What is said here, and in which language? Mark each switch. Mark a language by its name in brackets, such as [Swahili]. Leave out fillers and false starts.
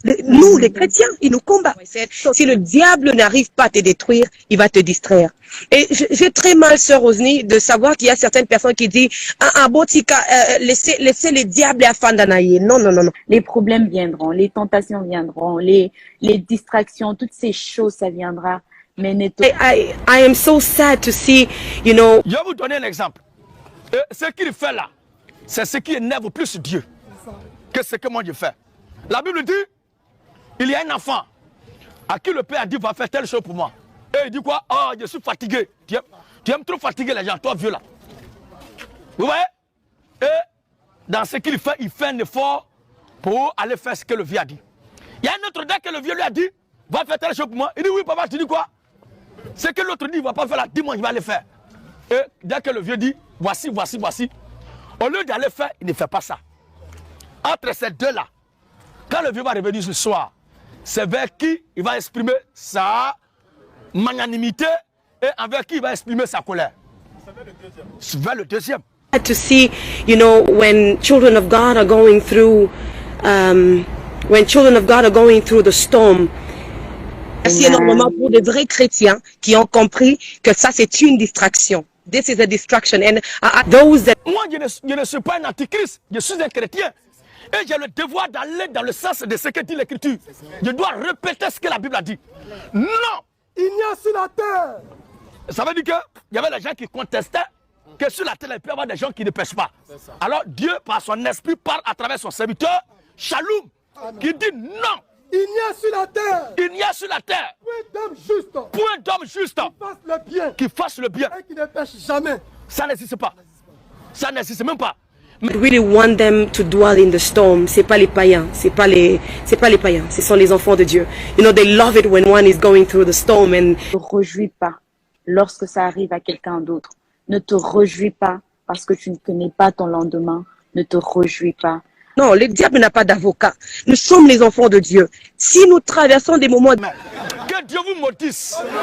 [French] Nous, les chrétiens, il nous combat. Si le diable n'arrive pas à te détruire, il va te distraire. Et j'ai très mal, sœur Rosny, de savoir qu'il y a certaines personnes qui disent laissez les diables à Fandanaïe. Non, non, non, non. Les problèmes viendront, les tentations viendront, les distractions, toutes ces choses, ça viendra. Mais [English] I am so sad to see, you know. [French] Je vais vous donner un exemple. Ce qu'il fait là, c'est ce qui énerve plus Dieu que ce que moi je fais. La Bible dit, il y a un enfant à qui le père a dit va faire telle chose pour moi. Et il dit quoi? Oh, je suis fatigué. Tu aimes trop fatiguer les gens, toi vieux là. Vous voyez? Et dans ce qu'il fait, il fait un effort pour aller faire ce que le vieux a dit. Il y a un autre dès que le vieux lui a dit va faire telle chose pour moi. Il dit oui papa, tu dis quoi? Ce que l'autre dit il ne va pas faire là, dis-moi, je vais aller faire. Et dès que le vieux dit voici, voici, voici, au lieu d'aller faire, il ne fait pas ça. Entre ces deux-là, quand le vieux va revenir ce soir, c'est vers qui il va exprimer sa magnanimité et envers qui il va exprimer sa colère. C'est vers le deuxième. [English] To see, you know, when children of God are going through, the storm. [French] Merci énormément pour des vrais chrétiens qui ont compris que ça c'est une distraction. [English] This is a distraction. And those that... [French] Moi, je ne suis pas un antichrist, je suis un chrétien. Et j'ai le devoir d'aller dans le sens de ce que dit l'Écriture. Je dois répéter ce que la Bible a dit. Non! Il n'y a sur la terre. Ça veut dire qu'il y avait des gens qui contestaient que sur la terre, il peut y avoir des gens qui ne pêchent pas. Alors Dieu, par son esprit, parle à travers son serviteur, Shalom, qui dit non! Il n'y a sur la terre. Il n'y a sur la terre. Point d'homme juste. Point d'homme juste. Qui fasse le bien. Qui fasse le bien. Et qui ne pêche jamais. Ça n'existe pas. Ça n'existe même pas. [English] We really want them to dwell in the storm. [French] C'est pas les païens, c'est pas les païens, ce sont les enfants de Dieu. [English] You know, they love it when one is going through the storm and. [French] Ne te réjouis pas lorsque ça arrive à quelqu'un d'autre. Ne te réjouis pas parce que tu ne connais pas ton lendemain. Ne te réjouis pas. Non, le diable n'a pas d'avocat. Nous sommes les enfants de Dieu. Si nous traversons des moments que Dieu vous maudisse.